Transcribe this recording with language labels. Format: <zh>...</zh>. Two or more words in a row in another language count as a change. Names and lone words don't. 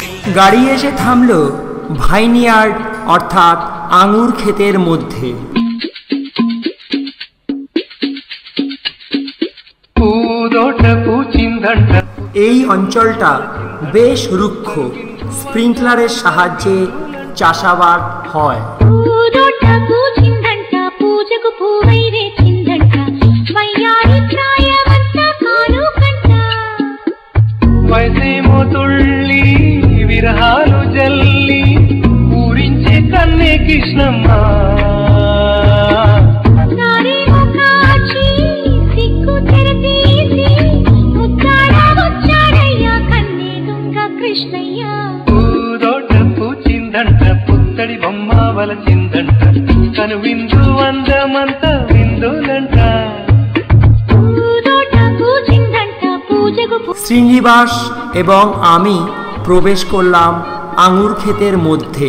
<bn>গাড়ি এসে থামল ভাইনিয়ার্ড অর্থাৎ আঙুর ক্ষেতের মধ্যে। এই অঞ্চলটা বেশ রুক্ষ, স্প্রিংকলারের সাহায্যে চাষাবাদ হয়।</bn> <te>విరహాలు జల్లి పూరించే కన్నే కృష్ణమ్మ పూదోట పూచిందంట పుత్తడి బొమ్మ వలచిందంట కను విందు అందమంత విందులంట।</te> <bn>শ্রীনিবাস এবং আমি প্রবেশ করলাম আঙুর ক্ষেতের মধ্যে।</bn>